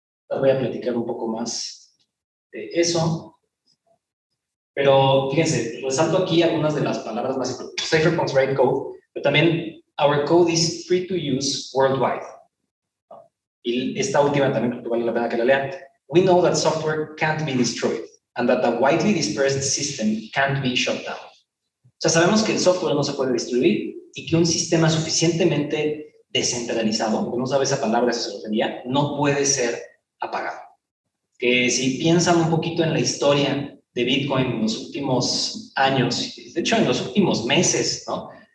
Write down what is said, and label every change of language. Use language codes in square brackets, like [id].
[es] Les voy a platicar un poco más de eso. Pero fíjense, resalto aquí algunas de las palabras más importantes. [en] Cypherpunks write code, [es] pero también [en] our code is free to use worldwide. [es] Y esta última también creo que vale la pena que la lean. [en] We know that software can't be destroyed and that a widely dispersed system can't be shut down. [es] O sea, sabemos que el software no se puede destruir y que un sistema suficientemente descentralizado, aunque no sabe esa palabra, esa se refería, no puede ser apagado. Que si piensan un poquito en la historia de Bitcoin en los últimos años, de hecho en los últimos meses, ¿no?